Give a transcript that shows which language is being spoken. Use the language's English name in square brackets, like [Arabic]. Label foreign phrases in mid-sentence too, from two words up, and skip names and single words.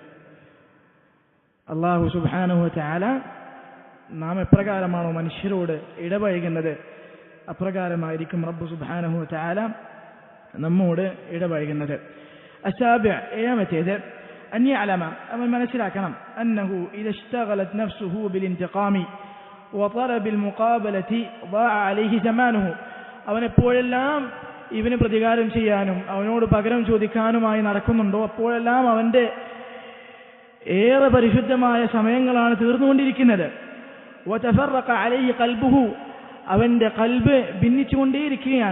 [Arabic] الله سبحانه وتعالى [Malayalam] നാം എപ്രകാരമാണോ മനുഷ്യരോട് ഇടപഴകുന്നത്, അപ്രകാരമായിരിക്കും [Arabic] رب سبحانه وتعالى [Malayalam] നമ്മോട് ഇടപഴകുന്നത്. [Arabic] അസാബിഅ, ഏഴാമത്തേത്, أن يعلم, [Malayalam] അവൻ മനസ്സിലാക്കണം, [Arabic] أنه إذا اشتغلت نفسه بالانتقام وطلب المقابلة ضاع عليه زمانه, [Malayalam] അവൻ എപ്പോഴെല്ലാം ഇവന് പ്രതികാരം ചെയ്യാനും അവനോട് പകരം ചോദിക്കാനുമായി നടക്കുന്നുണ്ടോ അപ്പോഴെല്ലാം അവന്റെ ഏറെ പരിശുദ്ധമായ സമയങ്ങളാണ് തീർന്നുകൊണ്ടിരിക്കുന്നത്. [Arabic] وتفرق عليه قلبه, [Malayalam] അവന്റെ ഖൽബ് ഭിന്നിച്ചുകൊണ്ടേയിരിക്കുകയാണ്.